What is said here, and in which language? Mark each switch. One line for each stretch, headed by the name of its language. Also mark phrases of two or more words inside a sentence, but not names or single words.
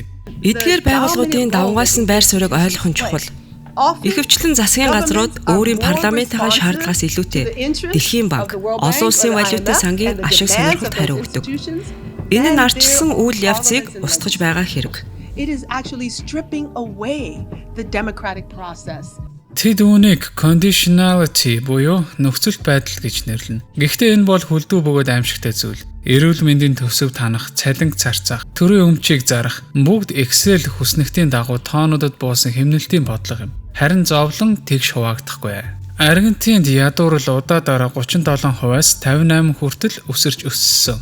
Mongolian: Эдгээр байгууллагуудын давмгайлсан байр суурийг ойлгох нь чухал. Ихэвчлэн засгийн газрууд өөрийн парламентын шаардлагаас илүүтэй Дэлхийн банк, олон улсын валютын сангийн ашиг сонирхолд хариу өгдөг. Энэ нь ардчилсан үйл явцыг устгаж байгаа хэрэг.
English: It is actually stripping away the democratic process.
Mongolian: Тэд үүнийг conditionality буюу нөхцөл байдал гэж нэрлэнэ. Гэхдээ энэ бол хүлдүү бөгөөд аимшигтай зүйл. Эрүүл мэндийн төсөв танах, цалинг зарцаах, төрийн өмчийг зарах бүгд Excel хүснэгтийн дагуу тоонуудад буусан хэмнэлтийн бодлого юм. Харин зовлон тэгш хуваагдахгүй. Аргентинд ядуурл удаадараа 37%-аас 58% хүртэл өсөрч өссөн.